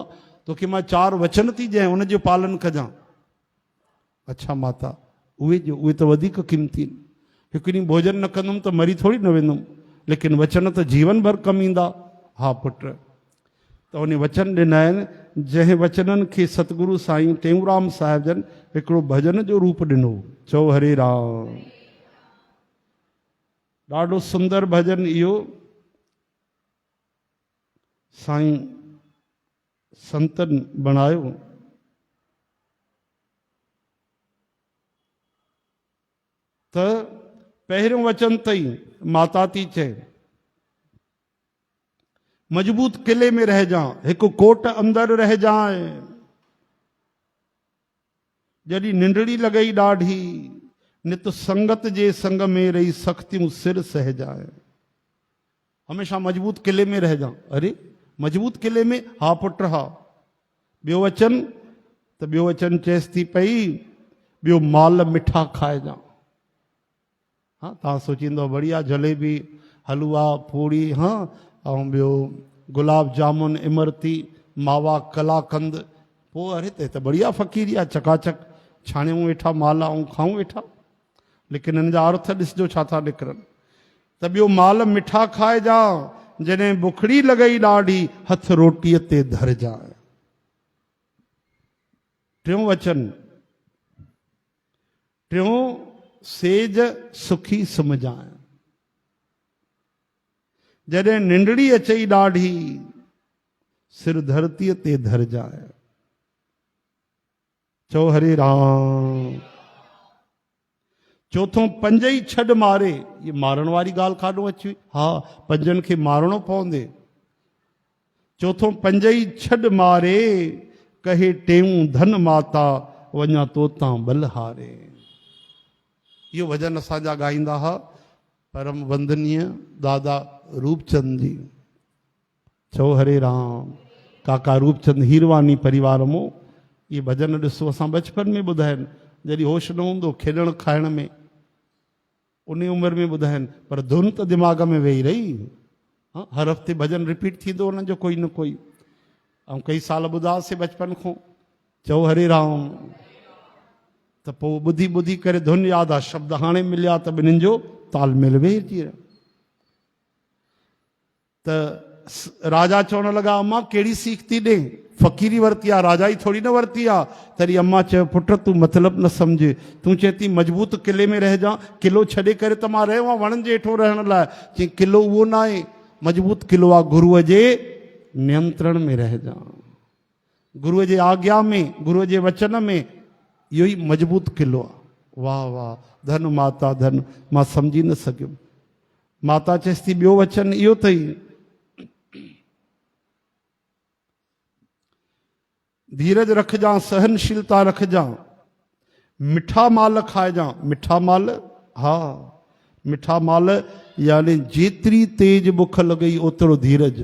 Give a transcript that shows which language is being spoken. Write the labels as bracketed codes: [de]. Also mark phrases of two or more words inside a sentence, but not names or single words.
[sd] तोखे मां 4 वचन थी ॾियां, उनजो पालन कजां। अच्छा माता, उहे त वधीक क़ीमती आहिनि। हिकु ॾींहुं भोजन न कंदुमि त मरी थोरी न वेंदुमि, लेकिन वचन त जीवन भर कमु ईंदा। हा पुट। त उन वचन ॾिना आहिनि, जंहिं वचननि खे सतगुरु साईं टेऊंराम साहिब जन हिकिड़ो भजन जो रूप ॾिनो। चओ हरे राम। ॾाढो सुंदर भजन इहो साईं संतन बणायो। त पहिरियों वचन तई माता थी चए, [hi] मजबूत किले में रह जा, एक कोट अंदर रह जाए, [sd] जॾहिं निंडड़ी लगई ॾाढी, नित संगत जे संग में रही सख्तियूं सिर सह जाए। [hi] हमेशा मजबूत किले में रह जा। [sd] अरे [hi] मजबूत किले में [sd] हा पुट हा। ॿियो वचन त ॿियो वचन चएसि थी पई ॿियो माल मिठा खाइजां। हाँ तव्हां सोचींदो बढ़िया जलेबी हलवा पूड़ी हाँ ऐं ॿियो गुलाब जामुन इमरती मावा कलाकंद। पोइ अरे त बढ़िया फ़क़ीरी आहे चकाचक छाणियूं वेठा माल ऐं खाऊं वेठा। लेकिन हिन जा अर्थ ॾिसजो छा था निकिरनि त ॿियो माल मिठा खाइजां जॾहिं बुखड़ी लॻई ॾाढी हथ रोटीअ ते धरजां। टियों वचन टियों सेज सुखी सुम्हजांइ जॾहिं निंडड़ी अचई ॾाढी सिर धरतीअ ते धरजांइ। चओ हरे राम। चौथों पंज ई छॾ मारे। ये मारण वारी ॻाल्हि काॾों अची। हा पंजनि खे मारणो पवंदे। चौथों पंज ई छॾ मारे कहे टेऊं धन माता वञा तोतां बलहारे। इहो भजन असांजा ॻाईंदा हुआ परम वंदनीय दादा रूपचंद जी। चओ हरे राम। काका रूपचंद हीरवानी परिवार मो ये भजन ॾिसो असां बचपन में ॿुधाइनि जॾहिं होश न हूंदो खेॾण खाइण में उन उमिरि में ॿुधाइनि पर धुन त दिमाग़ में वेही रही। हर हफ़्ते भजन रिपीट थींदो हुनजो कोई न कोई ऐं कई साल ॿुधासीं बचपन खां। चओ हरे राम। त पोइ ॿुधी ॿुधी करे धुन यादि आहे शब्द हाणे मिलिया त ॿिन्हिनि जो तालमेल वेही अची रहियो। त राजा चवण लॻा अम्मा कहिड़ी सीख थी ॾे फ़क़ीरी वरिती आहे राजा ई थोरी न वरिती आहे। तॾहिं अम्मा चयो पुट तूं मतिलबु न सम्झ तूं चए थी मजबूत किले में रहिजां किलो छॾे करे त मां रहियो आहियां वणनि जे हेठो रहण लाइ। चई किलो उहो न आहे मजबूत किलो आहे गुरूअ जे नियंत्रण में रहिजां गुरूअ जे आज्ञा में गुरूअ जे वचन में। इहो ई मजबूत किलो आहे। वाह वाह धन माता धन। मां सम्झी न सघियुमि। माता चएसि थी ॿियो वचन इहो अथई धीरज रखजां सहनशीलता रखजां मिठा माल खाइजां। मिठा माल हा मिठा माल यानी जेतिरी तेज बुख लॻई ओतिरो धीरज।